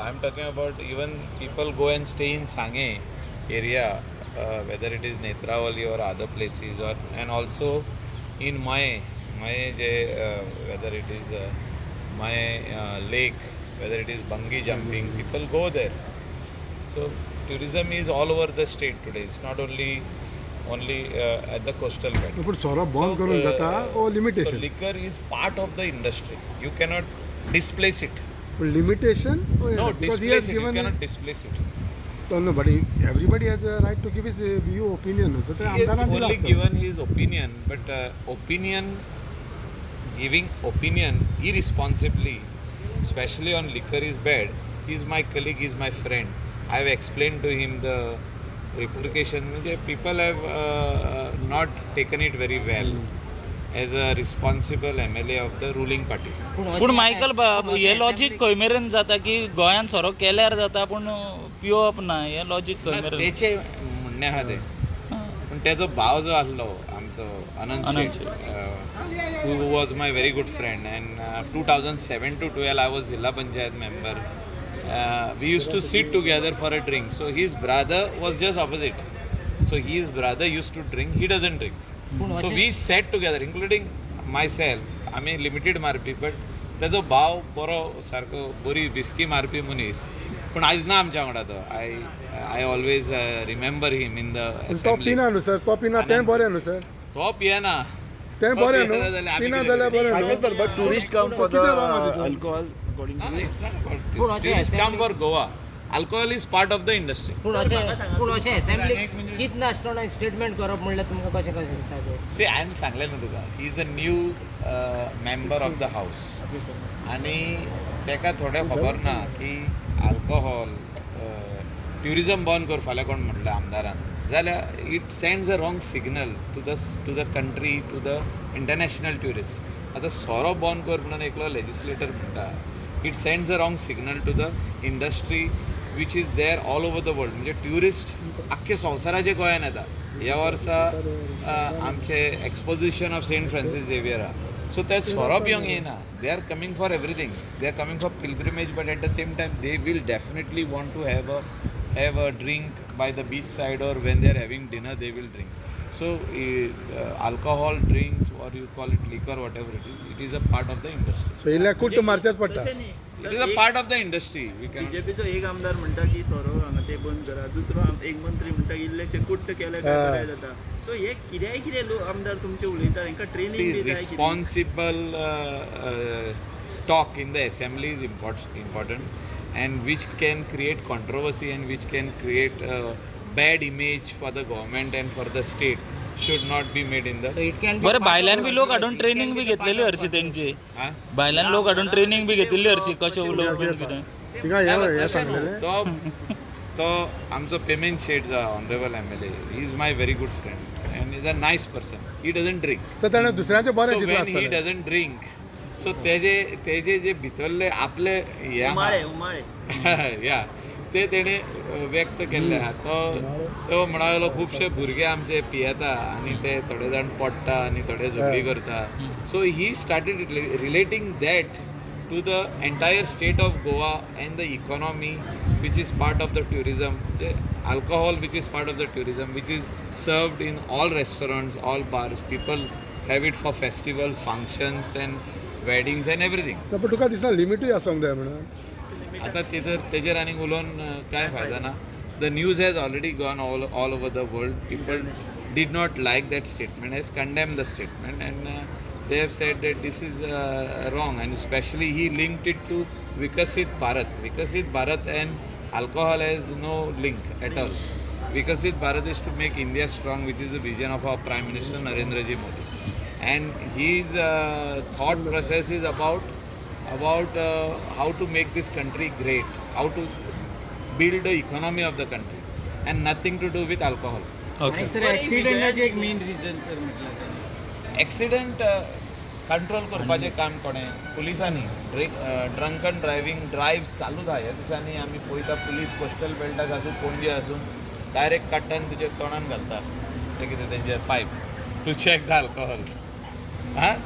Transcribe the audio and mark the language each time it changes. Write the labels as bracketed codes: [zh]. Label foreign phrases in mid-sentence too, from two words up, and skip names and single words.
[en] I'm talking about even people go and stay in Sange area, whether it is Netravali or other places, or and also in Mahe, whether it is Mahe lake, whether it is bungee jumping, people go there. So tourism is all over the state today. It's not only at the coastal belt. [kok] पण सोरो बंद करून जाता ओ [en] So लिमिटेशन liquor is part of the industry. You cannot displace it. लिमिटेशन No, because he displace has it. You given cannot displace it. no, but everybody has a right to give his view opinion. So He has only given his opinion, but giving opinion irresponsibly, especially on liquor, is bad. He's my colleague, he's my friend. I have explained to him the repercussions. People have not taken it very well as a responsible MLA of the ruling party. [kok] पूण मायकल बाब हे लॉजिक खंय मेरेन जाता की गोंयान सोरो केल्यार जाता पूण पिवप ना हे लॉजिक खंय मेरेन तेचे म्हणणे आहा ते पण त्याचो भाव जो आसलो आमचो अनंत शेट [en] who was my very good friend, and 2007 to 12 I was Zilla Panchayat member. We used to sit together for a drink. So his brother was just opposite. So his brother used to drink, he doesn't drink. So we sat together, including myself. I mean limited [kok] मारपी, but त्याचो भाव बरो सारको बरी विस्की मारपी मनीस. पण आयज ना आमच्या वांगडा तो. [en] I always remember him in the [kok] तो [en] assembly. [kok] पिना न्हू सर तो पिना तें बरें न्हू सर तो पियेना. तें बरें न्हू आमी पिना कितें जाल्यार बरें [en] I [kok] न्हू [en] guess that, but tourists come for the alcohol, according to No, you. it's not about tourists come for Goa. Alcohol is part of the industry. [kok] पूण अशें असेंब्ली चिंत नासतना स्टेटमेंट करप म्हणल्यार तुमकां कशें कशें दिसता तें [en] See, [kok] हांवें सांगलें न्हू तुका, [en] he is a new member of the house [kok] आनी ताका थोडें खबर ना की [en] alcohol tourism [kok] बंद कर फाल्यां कोण म्हटलें आमदारान जाल्यार [en] it sends a wrong signal to the country, to the international tourist. [kok] आतां सोरो बंद कर म्हणून एकलो लेजिस्लेटर म्हणटा, [en] it sends a wrong signal to the industry which is there all over the world. [kok] म्हणजे ट्युरिस्ट आख्खे संवसाराचे गोंयान येता. ह्या वर्सा आमचे एक्सपोजिशन ऑफ सेंट फ्रांसीस झेवियर आहा. सो ते सोरो पिवंक येना. [en] they are coming for everything. they are coming for pilgrimage, but at the same time they will definitely want to have a drink by the beach side, or when they are having dinner they will drink. So alcohol, drinks, or you call it liquor, whatever it is a part of the industry. [kok] सो इल्ल्या कुट्ट मारचेच पडटा. [en] It is a part of the industry. We cannot. [kok] बीजेपीचो एक आमदार म्हणटा की सोरो हांगा ते बंद करा, दुसरो एक मंत्री म्हणटा इल्लेशे कुट्ट केले काय बरें जाता. सो हे कितें लोक आमदार तुमचे उलयता हांकां ट्रेनिंग [en] See, [kok] बी जाय कितें? [en] responsible talk in the assembly is important, and which can create controversy and which can create a bad image for the government and for the state should not be made in the. so it can [kok] बरें भायल्यान बी लोक हाडून ट्रेनिंग बी घेतलेली हरशी तेंची Huh? भायल्यान लोक हाडून ट्रेनिंग बी घेतलेली हरशी कशें उलोवप बीन कितें तिका हे सांगलेलें तो आमचो पेमेंट शेट जो [en] honourable MLA, he is my very good friend and is a nice person. He doesn't drink. [kok] सो ताणें दुसऱ्याचें बरें [en] So [kok] चिंतलें [en] when he [kok] आसतलें. [en] doesn't drink, so [kok] तेजे जे भितरले आपले हे आहा, उमाळे या ते तेणे व्यक्त केल्ले आहा. तो म्हणा लागलो खुबशे भुरगे आमचे पियेता आनी ते थोडे जाण पडटा आनी थोडे झगडी करता. [en] so he started relating that to the entire state of Goa and the economy, which is part of the tourism, the alcohol which is part of the tourism, which is served in all restaurants, all bars. People have it for festival, functions and weddings and everything. [kok] ना, पण तुका दिसना लिमिटूय आसूंक जाय म्हणून. आता तेजेर आनी उलोवन काय फायदा ना. [en] The news has already gone all over the world. People did not like that statement, has condemned the statement, and they have said that this is wrong, and especially he linked it to Vikasit Bharat. Vikasit Bharat and alcohol has no link at all. Vikasit Bharat is to make India strong, which is the vision of our Prime Minister Narendra Ji Modi. And his thought process is about how to make this country great, how to build the economy of the country, and nothing to do with alcohol. ओके [kok] सर ऍक्सिडेंटाचे एक [en] main reason [kok] सर [mr] म्हटलं त्यांनी [en] accident control [kok] करपाचें काम कोणें? पुलिसांनी. [en] drunken drive [kok] चालू आहा. ह्या दिसांनी आमी पळयता पुलीस कोस्टल बेल्टाक आसूं पणजे आसूं डायरेक्ट काडटा आनी तुज्या तोंडान घालता ते कितें तेंचे पायप [en] to check the alcohol.